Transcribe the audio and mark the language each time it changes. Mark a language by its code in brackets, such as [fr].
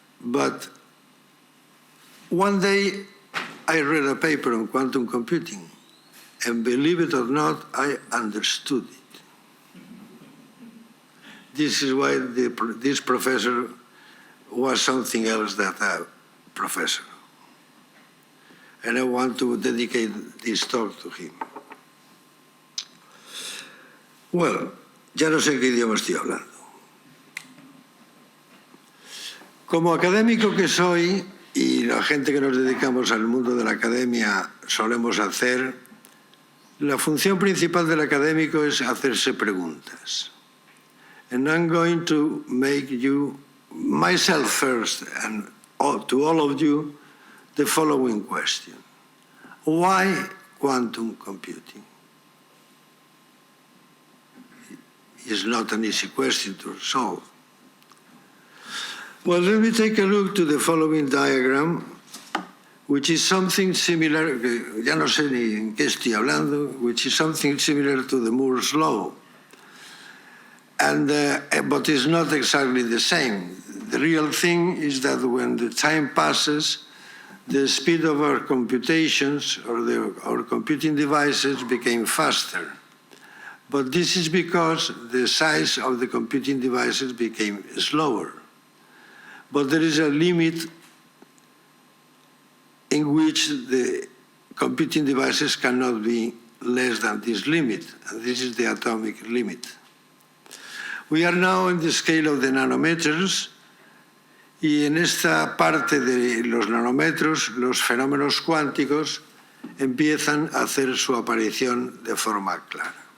[en] But one day I read a paper on quantum computing, and believe it or not, I understood it. This is why this professor was something else than a professor. And I want to dedicate this talk to him. [es] Well, ya no sé en qué idioma estoy hablando. Como académico que soy, y la gente que nos dedicamos al mundo de la academia solemos hacer, la función principal del académico es hacerse preguntas. [en] And I'm going to make you, myself first, and to all of you, the following question. Why quantum computing? It's not an easy question to solve. Well, let me take a look to the following diagram, which is something similar, [es] ya no sé ni en qué estoy hablando, [en] which is something similar to the Moore's law. But it's not exactly the same. The real thing is that when the time passes, the speed of our computations or our computing devices became faster. But this is because the size of the computing devices became slower. But there is a limit in which the computing devices cannot be less than this limit, and this is the atomic limit. We are now in the scale of the nanometers, [es] y en esta parte de los nanómetros los fenómenos cuánticos empiezan a hacer su aparición de forma clara.